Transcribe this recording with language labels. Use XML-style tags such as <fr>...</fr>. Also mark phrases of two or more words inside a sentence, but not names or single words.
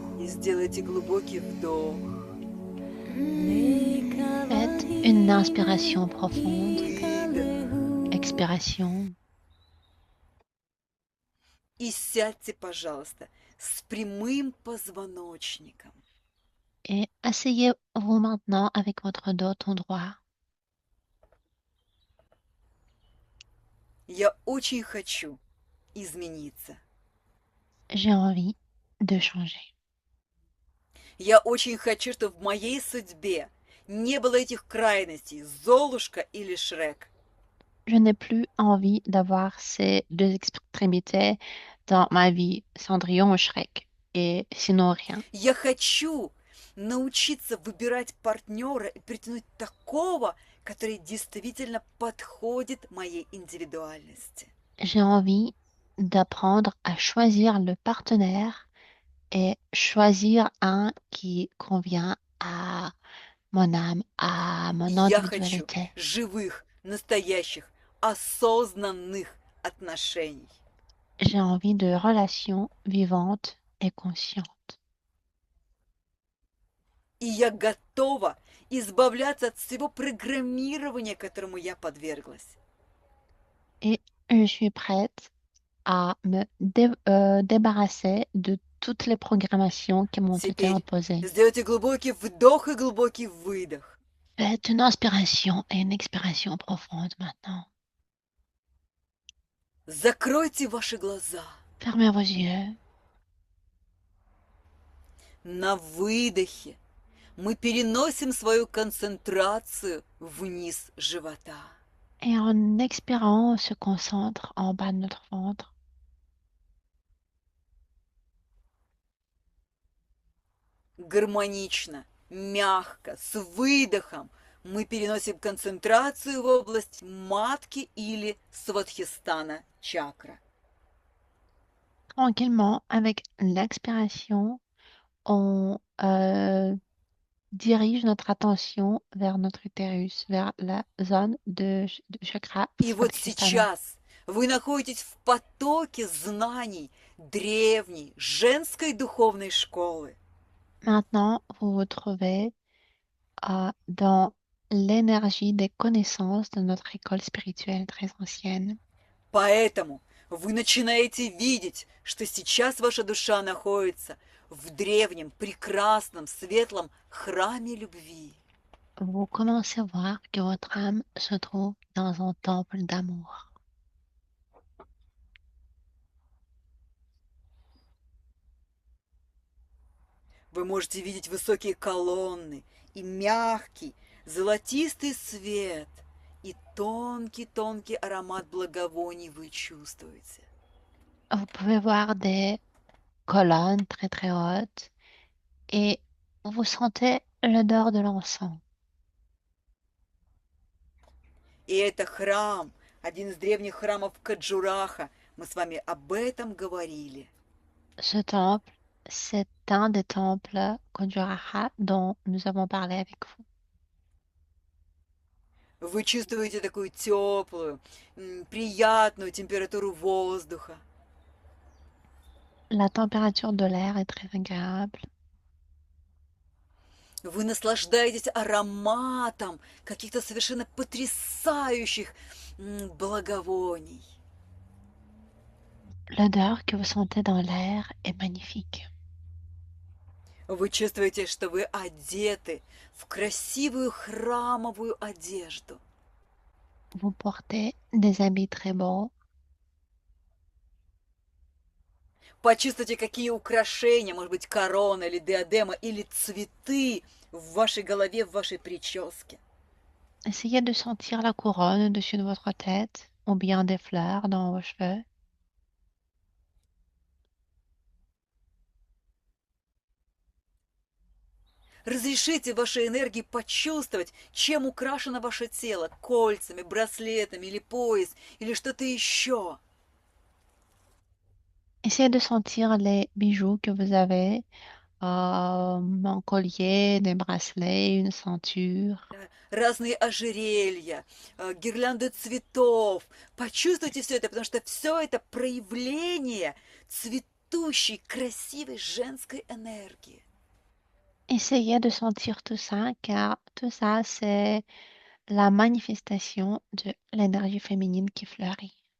<ru>Сделайте глубокий вдох.</ru> <fr>Faites une inspiration profonde,</fr> <ru>Выдох.</ru> <fr>expiration,</fr> <ru>И сядьте, пожалуйста, с прямым позвоночником.</ru> <fr>et asseyez-vous maintenant avec votre dos tout droit.</fr> <ru>Я очень хочу измениться.</ru> <fr>J'ai envie de changer.</fr> <ru>Я очень хочу, чтобы в моей судьбе не было этих крайностей, Золушка или Шрек.</ru> <fr>Je n'ai plus envie d'avoir ces deux extrémités dans ma vie, Cendrillon ou Shrek, et sinon rien.</fr> <ru>Я хочу научиться выбирать партнера и притянуть такого, который действительно подходит моей индивидуальности.</ru> <fr>J'ai envie d'apprendre à choisir le partenaire et choisir un qui convient à mon âme, à mon</fr> <ru>Я хочу</ru> <fr>individualité.</fr> <ru>живых, настоящих, осознанных отношений.</ru> <fr>J'ai envie de relations vivantes et conscientes.</fr> <ru>И я готова избавляться от всего программирования, которому я подверглась.</ru> <fr>Et je suis prête à me débarrasser de toutes les programmations qui m'ont été</fr> <ru>Теперь</ru> <fr>imposées.</fr> <ru>сделайте глубокий вдох и глубокий выдох.</ru> <fr>Faites une inspiration et une expiration profonde maintenant.</fr> <ru>Закройте ваши глаза.</ru> <fr>Fermez vos yeux.</fr> <ru>На выдохе мы переносим свою концентрацию вниз живота.</ru> <fr>Et en expirant, on se concentre en bas de notre ventre.</fr> <ru>Гармонично, мягко, с выдохом мы переносим концентрацию в область матки или свадхистана чакра.</ru> <fr>Tranquillement, avec l'expiration, on dirige notre attention vers notre utérus, vers la zone de chakra</fr> <ru>И вот</ru> <fr>Svadhisthana.</fr> <ru>сейчас вы находитесь в потоке знаний древней женской духовной школы.</ru> <fr>Maintenant, vous vous trouvez dans l'énergie des connaissances de notre école spirituelle très ancienne.</fr> <ru>Поэтому вы начинаете видеть, что сейчас ваша душа находится в древнем, прекрасном, светлом храме любви.</ru> <fr>Vous commencez à voir que votre âme se trouve dans un temple d'amour.</fr> <ru>Вы можете видеть высокие колонны и мягкий, золотистый свет, и тонкий-тонкий аромат благовоний вы чувствуете.</ru> <fr>Vous pouvez voir des colonnes très très hautes et vous sentez l'odeur de l'encens.</fr> <ru>И это храм, один из древних храмов Каджураха. Мы с вами об этом говорили.</ru> <fr>Ce temple, c'est un des temples Kondurara dont nous avons parlé avec vous.</fr> <ru>Вы чувствуете такую теплую, приятную температуру воздуха.</ru> <fr>La température de l'air est très agréable.</fr> <ru>Вы наслаждаетесь ароматом каких-то совершенно потрясающих благовоний.</ru> <fr>L'odeur que vous sentez dans l'air est magnifique.</fr> <ru>Вы чувствуете, что вы одеты в красивую храмовую одежду.</ru> <fr>Vous portez des habits très beaux.</fr> <ru>Почувствуйте, какие украшения, может быть, корона или диадема, или цветы в вашей голове, в вашей прическе.</ru> <fr>Essayez de sentir la couronne au-dessus de votre tête ou bien des fleurs dans vos cheveux.</fr> <ru>Разрешите вашей энергии почувствовать, чем украшено ваше тело, кольцами, браслетами или пояс, или что-то еще.</ru> <fr>Essayez de sentir les bijoux que vous avez, un collier, des bracelets, une ceinture.</fr> <ru>Разные ожерелья, гирлянды цветов. Почувствуйте все это, потому что все это проявление цветущей, красивой женской энергии.</ru> <fr>Essayez de sentir tout ça, car tout ça, c'est la manifestation de l'énergie féminine qui fleurit.</fr>